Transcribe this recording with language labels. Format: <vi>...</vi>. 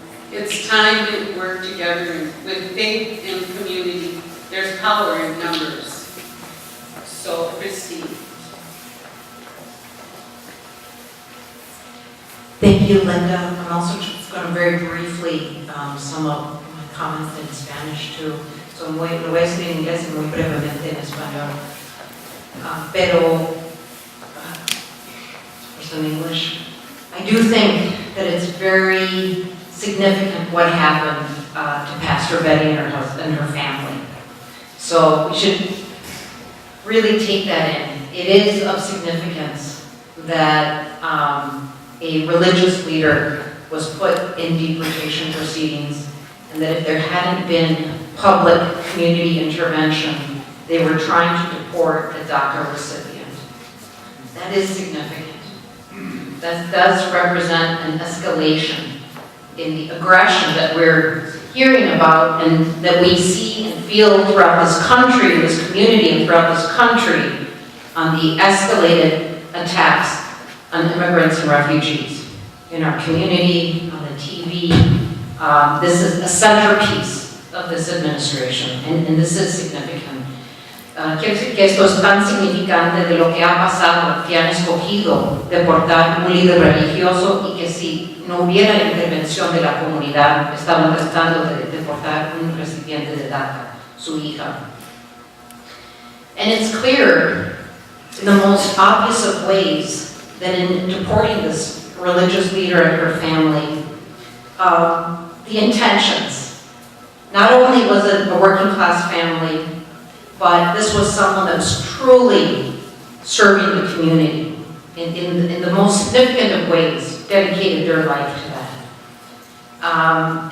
<en>It's time to work together with faith and community. There's power in numbers. So, Christine. Thank you, Linda. I'm also just going to very briefly sum up my comments in Spanish too.</en> <es>So lo voy a decir en inglés y muy brevemente en español.</es> <en>Pero, first in English, I do think that it's very significant what happened to Pastor Betty and her husband and her family. So we should really take that in. It is of significance that a religious leader was put in deportation proceedings, and that if there hadn't been public community intervention, they were trying to deport a DACA recipient. That is significant. That does represent an escalation in the aggression that we're hearing about and that we see and feel throughout this country, this community, and throughout this country on the escalated attacks on immigrants and refugees in our community, on the TV. This is a centerpiece of this administration, and this is significant.</en> <es>Quiero decir que esto es tan significante de lo que ha pasado, que han escogido deportar un líder religioso y que si no hubiera la intervención de la comunidad, estaban tratando de deportar un recipiente de DACA, su hija.</es> <en>And it's clear in the most obvious of ways that in deporting this religious leader and her family, the intentions. Not only was it a working class family, but this was someone that was truly serving the community in the most significant of ways, dedicated their life to that.</en>